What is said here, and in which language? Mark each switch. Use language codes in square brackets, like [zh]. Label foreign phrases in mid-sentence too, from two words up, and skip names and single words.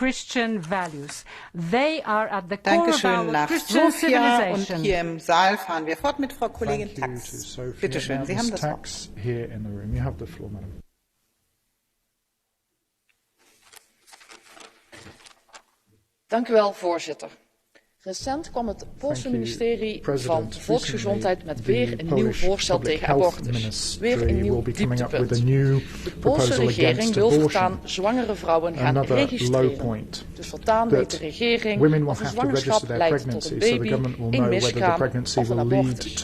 [de] Dankeschön nach Sofia und hier im Saal fahren wir fort mit Frau Kollegin Tax. Bitte schön, Sie haben das Wort. [nl] Dank u wel, voorzitter. Recent kwam het Poolse ministerie van Volksgezondheid met weer een nieuw voorstel tegen abortus. Weer een nieuw dieptepunt. De Poolse regering wil voortaan zwangere vrouwen gaan registreren. Dus voortaan weet de regering of een zwangerschap leidt tot een baby, een miskraam of een abortus.